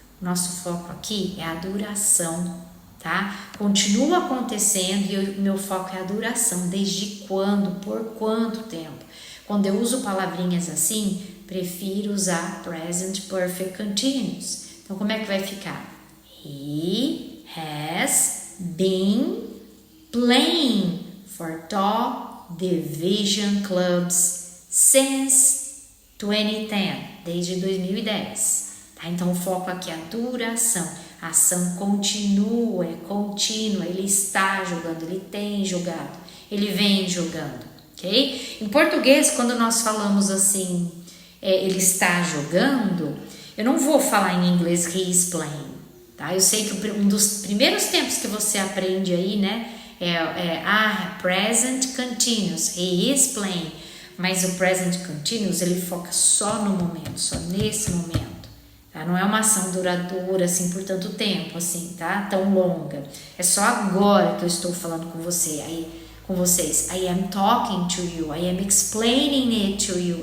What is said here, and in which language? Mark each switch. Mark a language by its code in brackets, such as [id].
[pt] Nosso foco aqui é a duração, tá? Continua acontecendo e o meu foco é a duração. Desde quando? Por quanto tempo? Quando eu uso palavrinhas assim, prefiro usar present perfect continuous. Então, como é que vai ficar? [en] He has been playing for top division clubs since 2010, [pt] desde 2010. Tá? Então o foco aqui é a duração, a ação continua, é contínua, ele está jogando, ele tem jogado, ele vem jogando, ok? Em português, quando nós falamos assim, ele está jogando, eu não vou falar em inglês [en] he is playing, [pt] tá? Eu sei que um dos primeiros tempos que você aprende aí, né, present continuous, [en] he is playing, [pt] mas o present continuous ele foca só no momento, só nesse momento, tá? Não é uma ação duradoura assim por tanto tempo, assim, tá? Tão longa. É só agora que eu estou falando com vocês. [en] I am talking to you, I am explaining it to you.